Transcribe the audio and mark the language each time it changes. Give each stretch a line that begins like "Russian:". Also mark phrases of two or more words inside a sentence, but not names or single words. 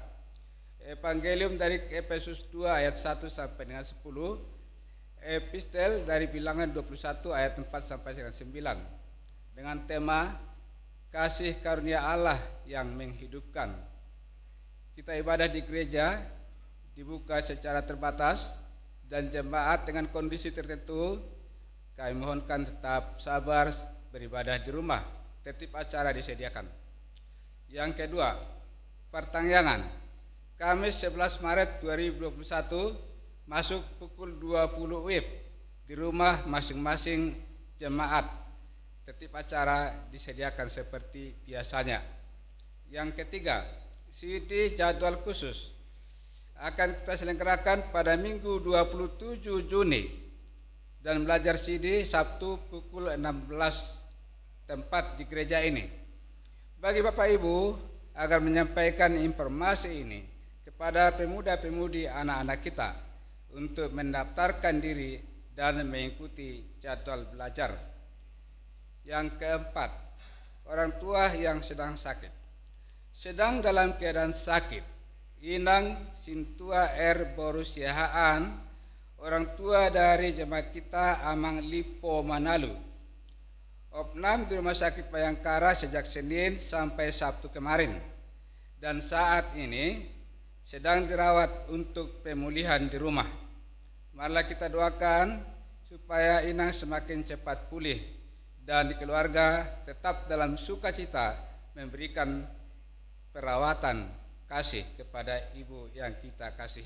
Indonesian: Evangelium dari Efesus 2 ayat 1 sampai dengan 10, epistel dari Bilangan 21 ayat 4 sampai dengan 9, dengan tema kasih karunia Allah yang menghidupkan. Kita ibadah di gereja dibuka secara terbatas dan jemaat dengan kondisi tertentu kami mohonkan tetap sabar beribadah di rumah. Tertib acara disediakan. Yang kedua, pertangyangan Kamis 11 Maret 2021 masuk pukul 20 WIB di rumah masing-masing jemaat. Tertib acara disediakan seperti biasanya. Yang ketiga, CD jadwal khusus akan kita selenggarakan pada Minggu 27 Juni dan belajar CD Sabtu pukul 16 tempat di gereja ini. Bagi Bapak Ibu agar menyampaikan informasi ini kepada pemuda-pemudi anak-anak kita, untuk mendaftarkan diri dan mengikuti jadwal belajar. Yang keempat, orang tua yang sedang sakit. Sedang dalam keadaan sakit,
Batak Toba: inang sintua borusiahaan,
Indonesian: orang tua dari jemaat kita Amang Lipo Manalu. Opnam di Rumah Sakit Bayangkara sejak Senin sampai Sabtu kemarin, dan saat ini sedang dirawat untuk pemulihan di rumah. Marilah kita doakan supaya inang semakin cepat pulih dan keluarga tetap dalam sukacita memberikan perawatan kasih kepada ibu yang kita kasihi.